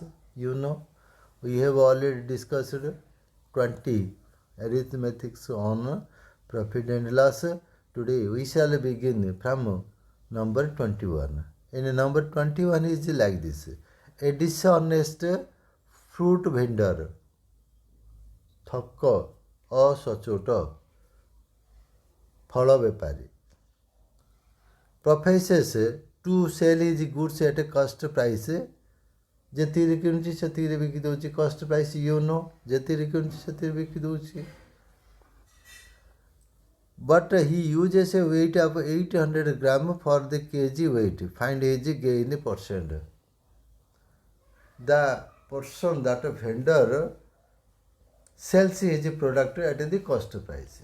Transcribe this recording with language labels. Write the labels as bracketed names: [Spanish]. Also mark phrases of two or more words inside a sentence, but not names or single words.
[English] You know, we have already discussed 20 arithmetics on profit and loss. Today we shall begin from number 21. In number 21 is like this: a dishonest fruit vendor, [Odia] ଠକ ଅସଚ୍ଚୋଟ ଫଳ ବେପାରୀ, [English] professes to sell his goods at a cost price. [Odia] ଯେତିକିରେ କିଣୁଛି ସେତିକିରେ ବିକି ଦେଉଛି. [English] cost price [Odia] ଯେତିକିରେ କିଣୁଛି ସେତିକିରେ ବିକି ଦେଉଛି. [English] But he uses a weight of 800 grams for the kg weight. Find his gain percent. The person, that vendor, sells his product at the cost price.